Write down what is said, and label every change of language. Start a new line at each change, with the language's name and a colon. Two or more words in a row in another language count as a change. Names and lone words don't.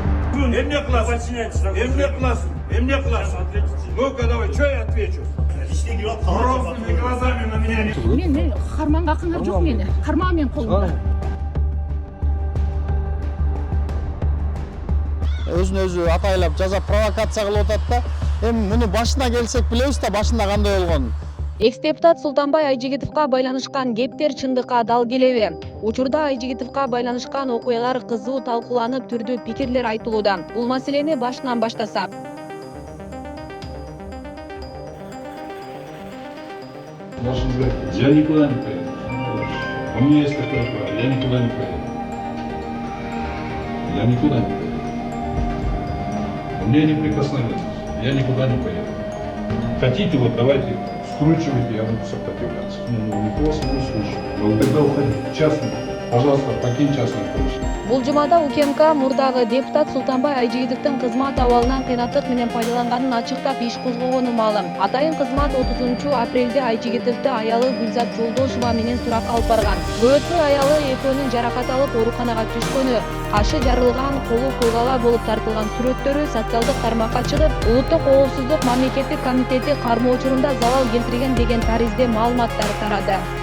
Kyrgyz: Эмне кыласың? Эмне кыласың? Эмне кыласың?
Russian: Ну-ка, давай, что я отвечу? Грозными глазами на меня не...
Kyrgyz: Мен карманга акыңар жок мени. Кармаа менин колумда. Өзүн өзү атайлап жаза провокация кылып атат да. Эми муну башына келсек билебиз да башында кандай болгонун. Экс-депутат Султанбай Айжигитовго байланышкан кептер чындыкка дал келеби? Учурда Айжигитовго байланышкан окуялар кызуу талкууланып, түрдүү пикирлер айтылууда. Бул маселени башынан баштасак.
Russian: Я никуда не поеду. У меня есть такое право. Я никуда не поеду. Я никуда не поеду. У меня неприкосновенность. Я никуда не поеду. Хотите, вот давайте скручивайте, я буду сопротивляться. Никого не услышу. Ну тогда уходи. Частный. Пожалуйста, покинь частный коучинг.
Kyrgyz: Бул жумада УКМК мурдагы депутат Султанбай Айжигитовдун кызмат абалынан кыйнаттык менен пайдаланганын ачыктап иш козгогону маалым. Атайын кызмат 30-апрелде Айжигитовду аялы Гүлзат Жолдошова менен сурак алып барган. Бөөтү аялы экөөнүн жаракат алып ооруканага түшкөнү, кашы жарылган, колу койгала болуп тартылган сүрөттөрү социалдык тармакка чыгып, Улуттук коопсуздук мамлекеттик комитети кармоо учурунда залал келтирген деген таризде маалыматтар тарады.